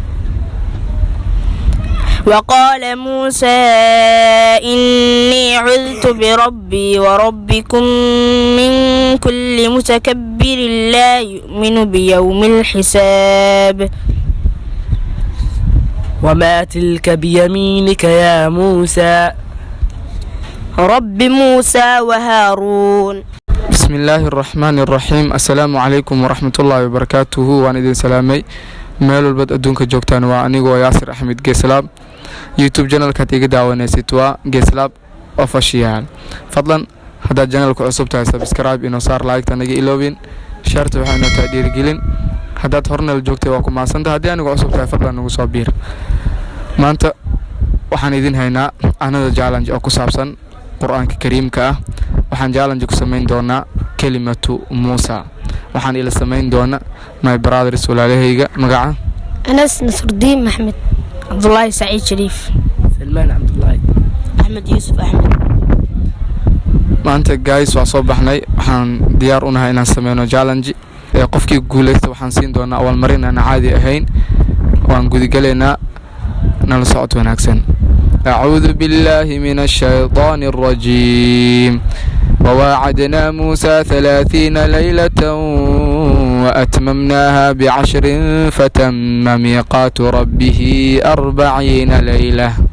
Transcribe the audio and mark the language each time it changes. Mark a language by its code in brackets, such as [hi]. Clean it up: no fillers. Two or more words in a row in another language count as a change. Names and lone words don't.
[ar] وقال موسى إني عذت بربي وربكم من كل متكبر لا يؤمن بيوم الحساب. وما تلك بيمينك يا موسى؟ رب موسى وهارون. بسم الله الرحمن الرحيم. السلام عليكم ورحمة الله وبركاته. وأنا إذن سلامي [so] meel walbaad adduunka joogtaan. waa anigoo yaasir axmed geeslaab. youtube janalkaad iga daawanaysid waa geeslaab official. fadlan haddaad janalka cusub tahay subscribe inoo saar, like-ta naga iloobin, shaarta waxaa inoo tahay dhiirigelin. haddaad hornal joogtay waa ku mahadsantahay, haddii anigoo cusub tahay fadlan nagu soo biir. maanta waxaan idin haynaa [en] another challenge [so] oo ku saabsan qur-aanka kariimka ah. waxaan challenge ku samayn doonaa kelimatu muusa. waxaan ila samayn doona [en] my brothers [so] walaalahayga. magaca أنس نصر الدين محمد. عبد الله سعيد شريف. سلمان عبد الله. أحمد يوسف أحمد. maanta guys waa soo baxnay. waxaan diyaar u nahay inaan sameyno challenge. qofkii guuleysta waxaan siin doonaa awaalmarin aan caadi ahayn. waan gudagaleynaa, nala socod wanaagsan. [ar] أعوذ بالله من الشيطان الرجيم. وواعدنا موسى 30 ليلة وأتممناها ب10 فتم ميقات ربه 40 ليلة.